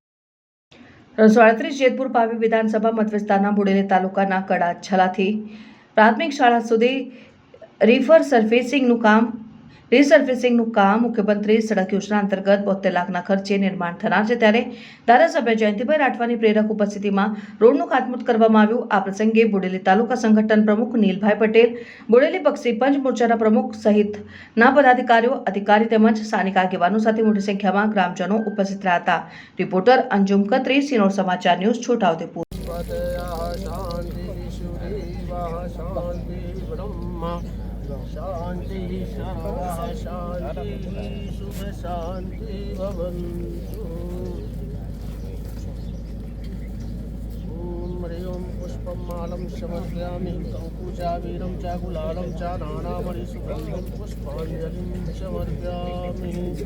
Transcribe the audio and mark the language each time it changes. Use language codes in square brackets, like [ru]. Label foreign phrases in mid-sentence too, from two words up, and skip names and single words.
[gu] 37 જેતપુર પાવી વિધાનસભા મત વિસ્તારના બોડેલી તાલુકાના કડાછલાથી પ્રાથમિક શાળા સુધી રિસર્ફેસિંગનું કામ મુખ્યમંત્રી સડક યોજના અંતર્ગત 72 લાખના ખર્ચે નિર્માણ થનાર છે, ત્યારે ધારાસભ્ય જયંતિભાઈ રાઠવાની પ્રેરક ઉપસ્થિતિમાં રોડનું ખાતમુહૂર્ત કરવામાં આવ્યું। આ પ્રસંગે બોડેલી તાલુકા સંગઠન પ્રમુખ નીલભાઈ પટેલ, બોડેલી બક્ષી પંચ મોરચાના પ્રમુખ સહિતના પદાધિકારીઓ, અધિકારી તેમજ સ્થાનિક આગેવાનો સાથે મોટી સંખ્યામાં ગ્રામજનો ઉપસ્થિત રહ્યા હતા। રિપોર્ટર અંજુમ ખત્રી, શિરોડ સમાચાર ન્યૂઝ, છોટાઉદેપુર। [sa] शांति शांति शुभ शांति भवन्तु। ओम ह्रीं पुष्पमालं समर्पयामि कंकुचावीरं च गुलालं च नानामणि सुगन्धं पुष्पाञ्जलिं समर्पयामि।